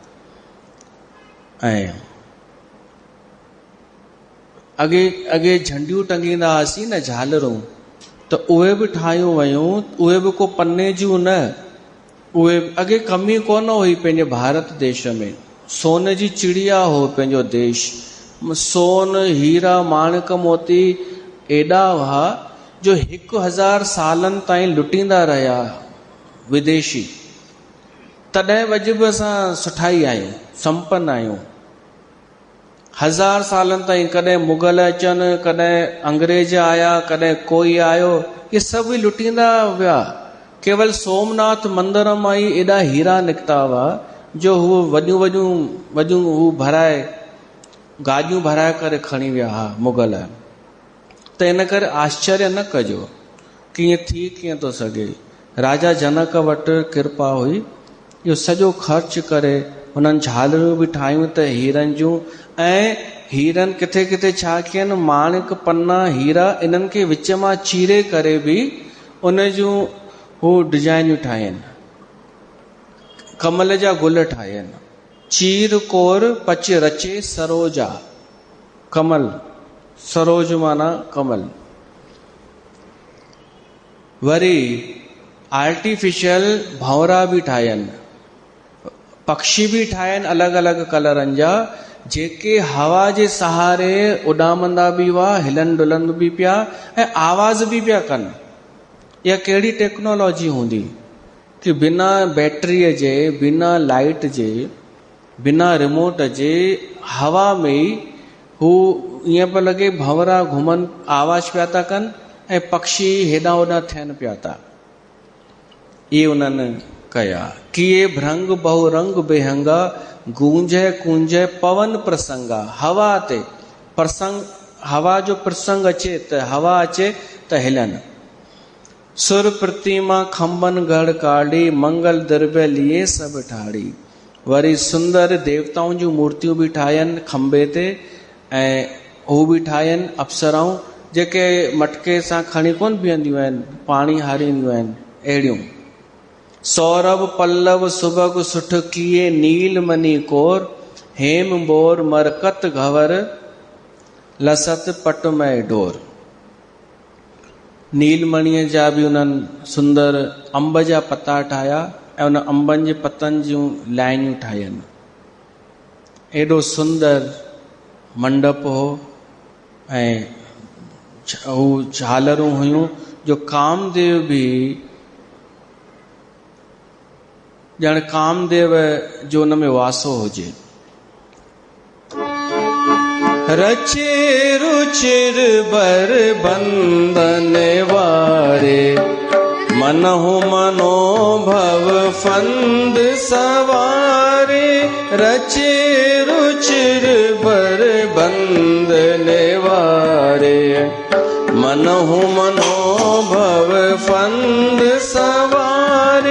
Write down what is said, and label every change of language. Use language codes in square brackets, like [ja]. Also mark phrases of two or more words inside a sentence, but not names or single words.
[sd] ऐं अॻे झंडियूं टंगींदा हुआसीं न, झालरूं, त उहे बि ठाहियूं वयूं, उहे बि को पन्ने जूं न, उहे अॻे कमी कोन हुई पंहिंजे भारत देश में। सोन जी चिड़िया हो पंहिंजो देश, सोन हीरा माणिक मोती एॾा हुआ जो 1000 सालनि ताईं लुटींदा रहिया विदेशी। तॾहिं वॼ बि असां सुठा ई आहियूं, संपन्न आहियूं। 1000 सालनि ताईं कॾहिं मुगल अचनि, कॾहिं अंग्रेज आया, कॾहिं कोई आयो, ये सभु लुटींदा विया। केवल सोमनाथ मंदर मां ई एॾा हीरा निकिता हुआ जो हू वॾियूं वॾियूं वॾियूं हू भराए, गाॾियूं भराए करे खणी विया हुआ मुगल। त इन करे आश्चर्य न कजो कि ईअं थी कीअं थो सघे। राजा जनक वटि कृपा हुई, इहो सॼो ख़र्च करे हुननि झालरूं बि ठाहियूं त हीरनि जूं, ऐं हीरनि किथे किथे छा कयनि, माणिक पन्ना हीरा इन्हनि खे विच मां चीरे करे बि उन जूं हू डिजाइनियूं ठाहिनि, कमल जा गुल ठाहिनि। [awa] चीर कोर पच रचे सरोजा, [sd] कमल, सरोज माना कमल। वरी आर्टिफिशियल भंवरा बि ठाहिनि, पक्षी बि ठाहिनि अलॻि अलॻि कलरनि जा, जेके हवा जे सहारे उॾामंदा बि हुआ, हिलन डुलन बि पिया ऐं आवाज़ बि पिया कनि। इहा कहिड़ी टेक्नोलॉजी हूंदी कि बिना बैटरीअ जे, बिना लाइट जे, बिना रिमोट जे, हवा में ई हू ईअं पियो लॻे भंवरा घुमनि, आवाज़ पिया था कनि ऐं पक्षी हेॾां होॾां थियनि पिया था। इहे उन्हनि कया। [awa] किए भ्रंग बहु रंग बेहंगा, गूंजय कूंजय पवन प्रसंगा। [sd] हवा ते प्रसंग, हवा जो प्रसंग अचे त हवा अचे त हिलनि। [awa] सुर प्रतिमा खंबन गढ़ काढ़ी, मंगल द्रव्य लिए सभु ठाड़ी। [sd] वरी सुंदर देवताउनि जूं मूर्तियूं बि ठाहियनि खंबे ते, ऐं हू बि ठाहियनि अप्सराऊं जेके मटके सां खणी कोन बीहंदियूं आहिनि, पाणी हारींदियूं आहिनि, अहिड़ियूं। [awa] सौरभ पल्लव सुबग सुठ किए, नील मनी कोर, हेम बोर मरकत घवर, लसत पटमय डोर। [sd] नीलमणीअ जा बि उन्हनि सुंदर अंब जा पत्ता ठाहिया ऐं उन अंबनि जे पतनि जूं लाइनियूं ठाहियनि। एॾो सुंदर मंडप हो ऐं हू झालरूं हुयूं जो कामदेव बि ॼण कामदेव जो हुन में वासो हुजे। [awa] रचे रुचिर बर बंदन वारे, मनहु मनोभव फंद सवारे। रचे रुचिर बर बंदन वारे, मनहु मनोभव फंद सवारे।